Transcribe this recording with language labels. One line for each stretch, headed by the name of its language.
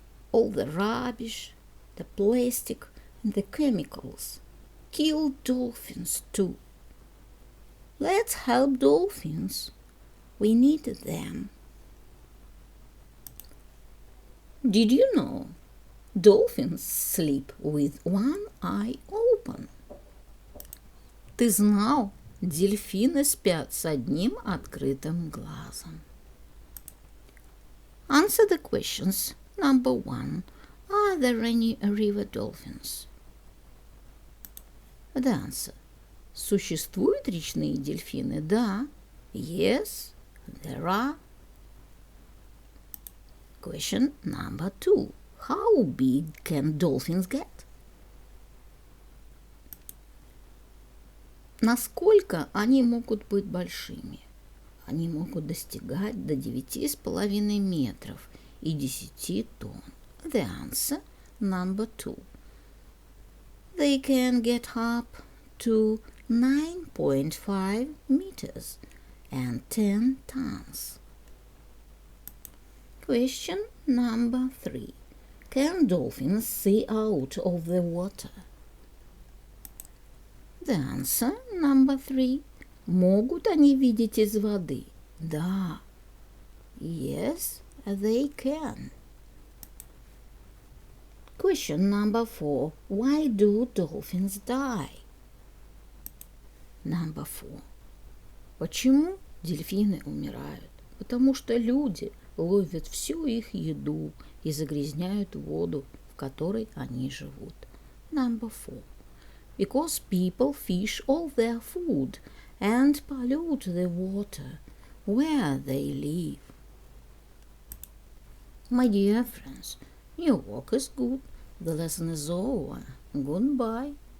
English: All the rubbish, the plastic, and the chemicals kill dolphins too. Let's help dolphins. We need them. Did you know? Dolphins sleep with one eye open.
Russian: Ты знал? Дельфины спят с одним открытым глазом.
English: Answer the questions. Number 1. Are there any river dolphins? The answer.
Russian: Существуют речные дельфины? Да.
English: Yes, there are. Question number 2. How big can dolphins get?
Russian: Насколько они могут быть большими? Они могут достигать до 9,5 метров и 10 тонн.
English: The answer, number 2. They can get up to 9.5 meters and 10 tons. Question number 3. Can dolphins see out of the water? The answer, number 3.
Russian: Могут они видеть из воды? Да.
English: Yes, they can. Question number 4. Why do dolphins die? Number 4.
Russian: Почему дельфины умирают? Потому что люди ловят всю их еду и загрязняют воду, в которой они живут.
English: Number 4. Because people fish all their food and pollute the water where they live. My dear friends, your work is good. The lesson is over. Goodbye.